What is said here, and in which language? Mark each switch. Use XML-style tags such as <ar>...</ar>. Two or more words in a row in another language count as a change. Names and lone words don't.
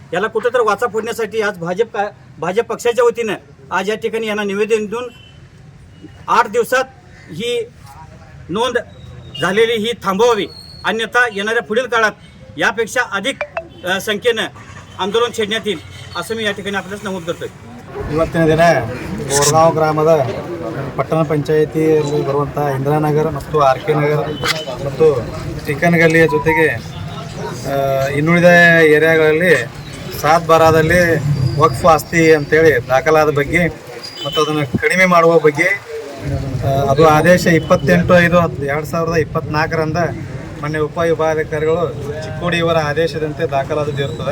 <mr>याला कुठंतरी वाचा फोडण्यासाठी आज भाजप पक्षाच्या वतीनं आज या ठिकाणी यांना निवेदन देऊन 8 दिवसात ही नोंद झालेली ही थांबवावी, अन्यथा येणाऱ्या पुढील काळात यापेक्षा अधिक संख्येनं आंदोलन छेडण्यात येईल असं मी या ठिकाणी आपल्यास नमूद करतोय।</mr> <kn>ಇವತ್ತಿನ ದಿನ ಬೋರಗಾಂವ್ ಗ್ರಾಮದ ಪಟ್ಟಣ ಪಂಚಾಯಿತಿಯಲ್ಲಿ ಬರುವಂಥ ಇಂದಿರಾನಗರ ಮತ್ತು ಆರ್ಕೆ ನಗರ ಮತ್ತು ಚಿಕನ್ ಗಲ್ಲಿಯ ಜೊತೆಗೆ ಇನ್ನುಳಿದ ಏರಿಯಾಗಳಲ್ಲಿ 7/12ದಲ್ಲಿ ವಕ್ಫ್ ಆಸ್ತಿ ಅಂತೇಳಿ ದಾಖಲಾದ ಬಗ್ಗೆ ಮತ್ತು ಅದನ್ನು ಕಡಿಮೆ ಮಾಡುವ ಬಗ್ಗೆ ಅದು ಆದೇಶ 28/5/2024ರಿಂದ ಮಾನ್ಯ ಉಪವಿಭಾಗಾಧಿಕಾರಿಗಳು ಚಿಕ್ಕೋಡಿ ಇವರ ಆದೇಶದಂತೆ ದಾಖಲಾದದ್ದು ಇರ್ತದೆ.</kn>